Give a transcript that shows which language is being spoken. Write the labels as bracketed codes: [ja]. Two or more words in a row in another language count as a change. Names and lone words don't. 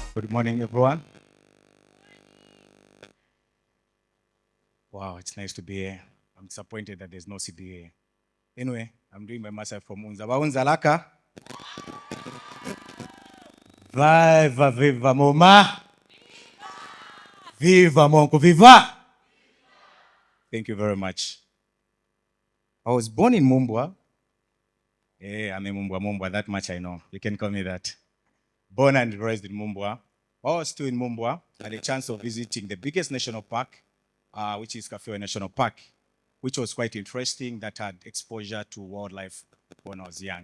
[en] Good morning, everyone. Wow, it's nice to be here. I'm disappointed that there's no CBA. Anyway, I'm doing my master from UNZA. UNZA laka. Viva, viva, moma. Viva, monko, viva. Thank you very much. I was born in Mumbwa. Yeah, I'm a Mumbwa, that much I know. You can call me that. Born and raised in Mumbwa. While I was still in Mumbwa, I had a chance of visiting the biggest national park, which is Kafue National Park, which was quite interesting, that had exposure to wildlife when I was young.